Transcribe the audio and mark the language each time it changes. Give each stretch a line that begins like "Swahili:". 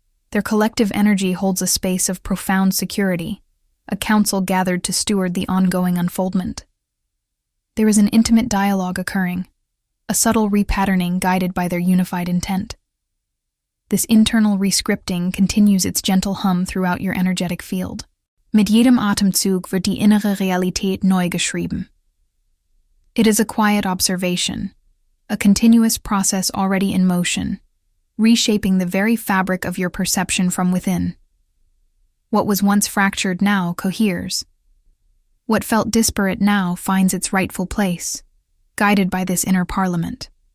English: Their collective energy holds a space of profound security, a council gathered to steward the ongoing unfoldment. There is an intimate dialogue occurring, a subtle repatterning guided by their unified intent. This internal rescripting continues its gentle hum throughout your energetic field.
German: Mit jedem Atemzug wird die innere Realität neu geschrieben.
English: It is a quiet observation, a continuous process already in motion, reshaping the very fabric of your perception from within. What was once fractured now coheres. What felt disparate now finds its rightful place, guided by this inner parliament.